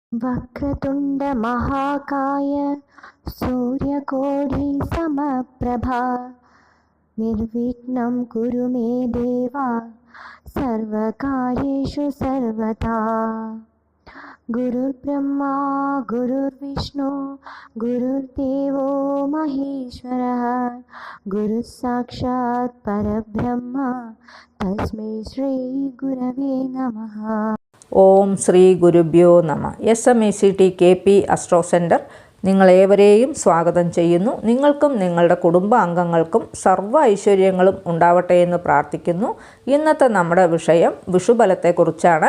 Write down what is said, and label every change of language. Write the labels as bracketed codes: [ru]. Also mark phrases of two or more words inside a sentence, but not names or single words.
[sa] वक्रतुण्ड महाकाय सूर्यकोटि समप्रभा निर्विघ्नं कुरु मे देवा सर्वकार्येषु सर्वदा। गुरुर्ब्रह्मा गुरुर्विष्णु गुरुर्देवो महेश्वरः गुरुः साक्षात् परब्रह्म तस्मै श्री गुरवे नमः। ॐ श्री गुरुभ्यो नम. [ml] SMACT KP അസ്ട്രോ സെൻറ്റർ നിങ്ങളേവരെയും സ്വാഗതം ചെയ്യുന്നു. നിങ്ങൾക്കും നിങ്ങളുടെ കുടുംബാംഗങ്ങൾക്കും സർവ്വ ഐശ്വര്യങ്ങളും ഉണ്ടാവട്ടെ എന്ന് പ്രാർത്ഥിക്കുന്നു. ഇന്നത്തെ നമ്മുടെ വിഷയം വിഷുബലത്തെക്കുറിച്ചാണ്.